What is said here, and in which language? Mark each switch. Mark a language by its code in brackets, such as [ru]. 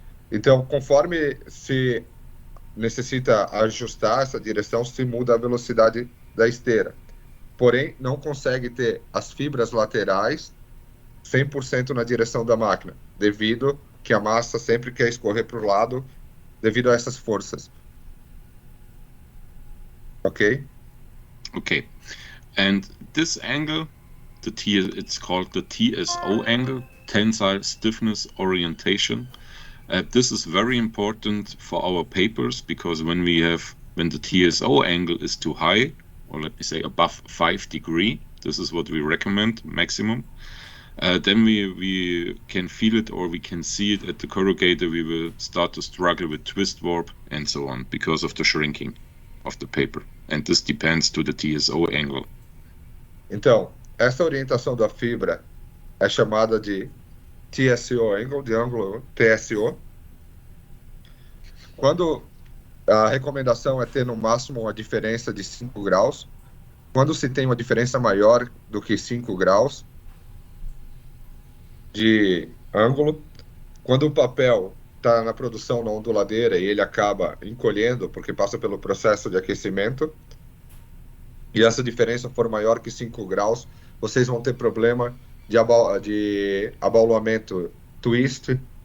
[pt] Então, conforme se necessita ajustar essa direção, se muda a velocidade da esteira. Porém, não consegue ter as fibras laterais 100% na direção da máquina, devido que a massa sempre quer escorrer para o lado, devido a essas forças. [en] Okay? Okay. And this angle, it's called the TSO angle, tensile stiffness orientation. This is very important for our papers, because when the TSO angle is too high, or let me say above 5 degrees, this is what we recommend maximum, then we can feel it, or we can see it at the corrugator. We will start to struggle with twist warp and so on because of the shrinking of the paper, and this depends to the TSO angle. [pt] Então, essa orientação da fibra é chamada de TSO angle, de ângulo TSO. Quando a recomendação é ter no máximo uma diferença de 5 graus, quando se tem uma diferença maior do que 5 graus de ângulo, quando o papel está na produção na onduladeira e ele acaba encolhendo porque passa pelo processo de aquecimento, e essa diferença for maior que 5 graus, vocês vão ter problema de abaulamento twist.